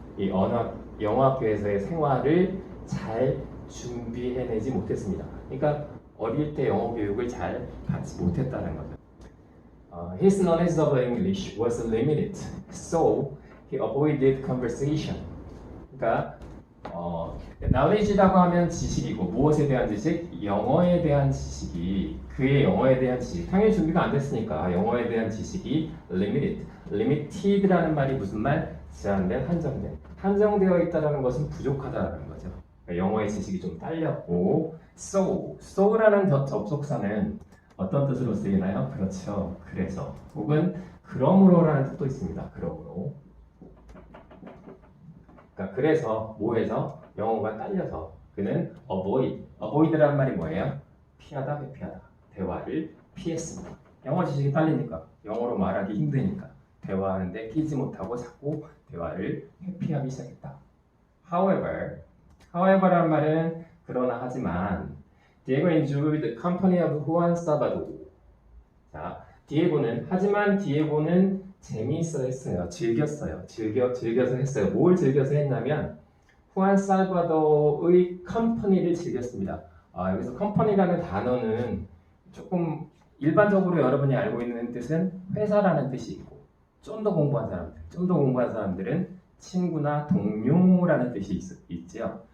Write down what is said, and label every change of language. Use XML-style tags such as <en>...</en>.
<ko>이 영어학교에서의 생활을 잘 준비해내지 못했습니다. 그러니까 어릴 때 영어 교육을 잘 받지 못했다는 거죠.</ko> <en>His knowledge of English was limited, so he avoided conversation.</en> <ko>그러니까 knowledge라고 하면 지식이고, 무엇에 대한 지식? 영어에 대한 지식이, 그의 영어에 대한 지식, 당연히 준비가 안 됐으니까 영어에 대한 지식이 limited라는 말이 무슨 말? 제한된, 한정되어 있다는 것은 부족하다는 거죠. 그러니까 영어의 지식이 좀 딸렸고, so라는 접속사는 어떤 뜻으로 쓰이나요? 그렇죠. 그래서 혹은 그러므로라는 뜻도 있습니다. 그러므로. 그러니까 그래서 뭐해서? 영어가 딸려서 그는 avoid라는 말이 뭐예요? 피하다, 회피하다. 대화를 피했습니다. 영어 지식이 딸리니까, 영어로 말하기 힘드니까 대화하는데 끼지 못하고 자꾸 대화를 회피하기 시작했다.</ko> <en>however라는</en> <ko>말은 그러나 하지만</ko> <en>Diego enjoyed the company of Juan Salvador.</en> <ko>자, 하지만 디에고는 재미있어 했어요. 즐겨서 했어요. 뭘 즐겨서 했냐면 후안 살바도르의 컴퍼니를 즐겼습니다. 여기서 컴퍼니라는 단어는 조금 일반적으로 여러분이 알고 있는 뜻은 회사라는 뜻이 있고 좀 더 공부한 사람들은 친구나 동료라는 뜻이 있죠.</ko>